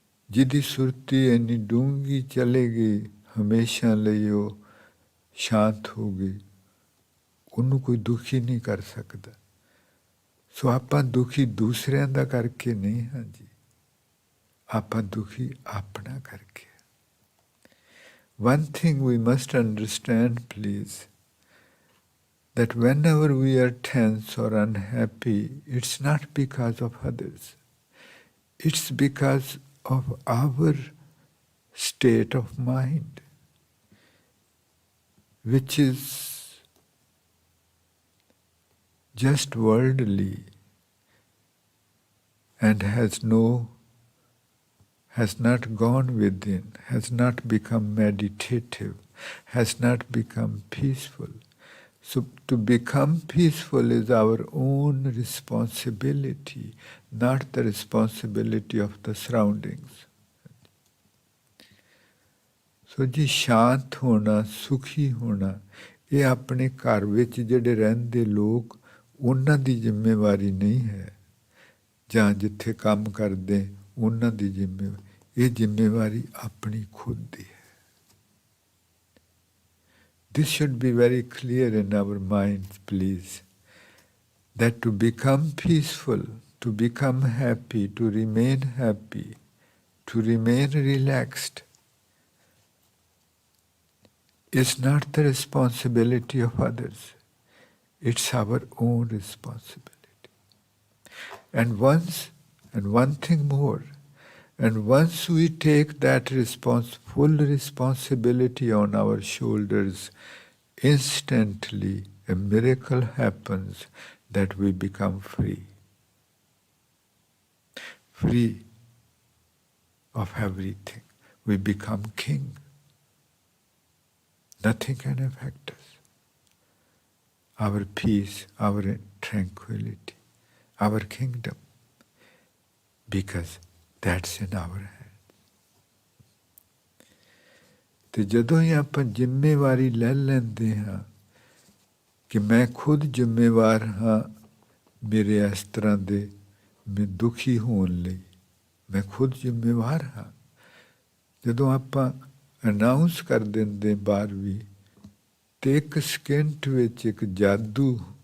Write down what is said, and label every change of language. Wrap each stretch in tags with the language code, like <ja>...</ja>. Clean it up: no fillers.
<pa>ਜਿਹਦੀ ਸੁਰਤੀ ਇੰਨੀ ਡੂੰਘੀ ਚਲੇਗੀ, ਹਮੇਸ਼ਾ ਲਈ ਉਹ ਸ਼ਾਂਤ ਹੋ ਗਈ, ਉਹਨੂੰ ਕੋਈ ਦੁਖੀ ਨਹੀਂ ਕਰ ਸਕਦਾ। ਸੋ ਆਪਾਂ ਦੁਖੀ ਦੂਸਰਿਆਂ ਦਾ ਕਰਕੇ ਨਹੀਂ ਹਾਂ ਜੀ, ਆਪਾਂ ਦੁਖੀ ਆਪਣਾ ਕਰਕੇ।</pa> <en>One thing we must understand, please, that whenever we are tense or unhappy, it's not because of others. It's because of our state of mind, which is just worldly and has not gone within, has not become meditative, has not become peaceful. So to become peaceful is our own responsibility, not the responsibility of the surroundings.</en> <pa>So ਜੀ ਸ਼ਾਂਤ ਹੋਣਾ, ਸੁਖੀ ਹੋਣਾ, ਇਹ ਆਪਣੇ ਘਰ ਵਿੱਚ ਜਿਹੜੇ ਰਹਿੰਦੇ ਲੋਕ, ਉਹਨਾਂ ਦੀ ਜ਼ਿੰਮੇਵਾਰੀ ਨਹੀਂ ਹੈ, ਜਾਂ ਜਿੱਥੇ ਕੰਮ ਕਰਦੇ ਉਹਨਾਂ ਦੀ ਜ਼ਿੰਮੇਵਾਰੀ, ਇਹ ਜ਼ਿੰਮੇਵਾਰੀ ਆਪਣੀ ਖੁਦ ਦੀ ਹੈ।</pa> <en>This should be very clear in our minds, please, that to become peaceful, to become happy, to remain happy, to remain relaxed, is not the responsibility of others. It's our own responsibility. And one thing more, and once we take that full responsibility on our shoulders, instantly a miracle happens that we become free. Free of everything. We become king. Nothing can affect us. Our peace, our tranquility, our kingdom, because that's in our hands.</en> <pa>ਤੇ ਜਦੋਂ ਹੀ ਆਪਾਂ ਜ਼ਿੰਮੇਵਾਰੀ ਲੈ ਲੈਂਦੇ ਹਾਂ ਕਿ ਮੈਂ ਖੁਦ ਜ਼ਿੰਮੇਵਾਰ ਹਾਂ ਮੇਰੇ ਇਸ ਤਰ੍ਹਾਂ ਦੇ ਮੈਂ ਦੁਖੀ ਹੋਣ ਲਈ, ਮੈਂ ਖੁਦ ਜ਼ਿੰਮੇਵਾਰ ਹਾਂ, ਜਦੋਂ ਆਪਾਂ ਅਨਾਊਂਸ ਕਰ ਦਿੰਦੇ ਬਾਹਰ ਵੀ, ਤੇ ਇੱਕ ਸਕਿੰਟ ਵਿੱਚ ਇੱਕ ਜਾਦੂ</pa>